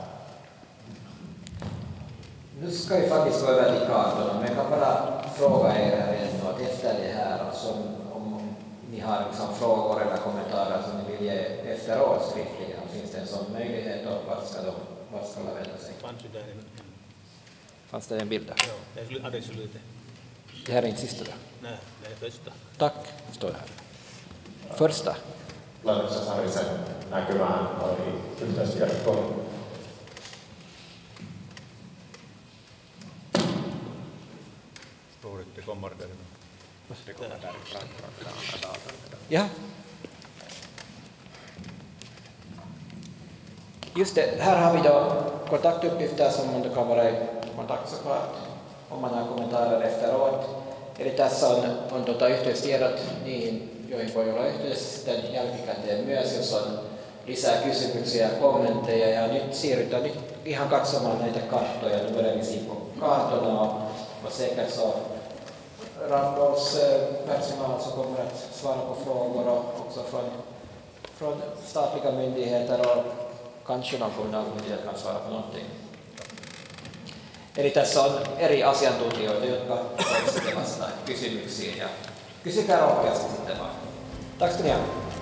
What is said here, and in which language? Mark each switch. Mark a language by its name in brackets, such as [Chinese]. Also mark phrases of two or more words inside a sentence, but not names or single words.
[Swedish] Nu ska vi faktiskt gå över till kartorna, men jag kan bara fråga er här ändå att efter det här, alltså, om ni har liksom frågor eller kommentarer som ni vill ge efteråt skriftligen, finns det en sån möjlighet och vart ska de vända sig? Fanns det en bild där? Ja, det är slutet. Det här är inte sista där? Nej, det är första. Tack, står det här. Första. [Finnish] Laitoksessa sai sen näkymään oli yhteistyökkoon. [Swedish] Ja. Just det, här har vi då kontaktuppgifter som man kan vara i kontakt såklart om man har kommentarer efteråt. [Finnish] Eli tässä on yhteystiedot niihin, joihin voi olla yhteydessä sitten jälkikäteen myös, jos on lisää kysymyksiä ja kommentteja. Ja nyt siirrytään nyt ihan katsomaan näitä karttoja. [Swedish] Nu börjar vi se på kartorna och säkert så Rambols personal som kommer att svara på frågor och också från statliga myndigheter och kanske någon kommunal myndighet kan svara på någonting. [Finnish] Eli tässä on eri asiantuntijoita, jotka voivat vastata kysymyksiin ja kysykää rohkeasti sitten vaan. [Swedish] Tack ska ni ha.